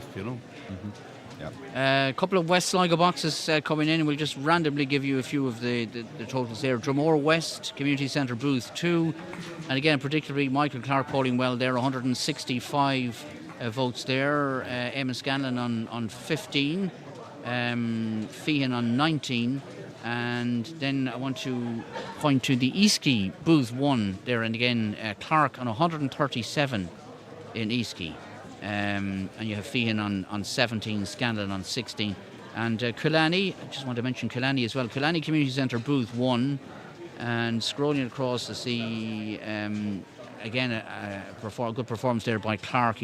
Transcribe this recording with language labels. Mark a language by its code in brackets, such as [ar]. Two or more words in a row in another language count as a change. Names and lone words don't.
[en] Mm-hmm. A couple of West Sligo boxes coming in, and we'll just randomly give you a few of the totals there. Dromore West, Community Centre booth 2, and again, particularly Michael Clark polling well there, 165 votes there. Eamon Scanlon on 15, Feehan on 19, and then I want to point to the Eastkey booth 1 there, and again, Clark on 137 in Eastkey. And you have Feehan on 17, Scanlon on 16, and Killarney. I just want to mention Killarney as well. Killarney Community Centre booth 1, and scrolling across to see again a good performance there by Clark.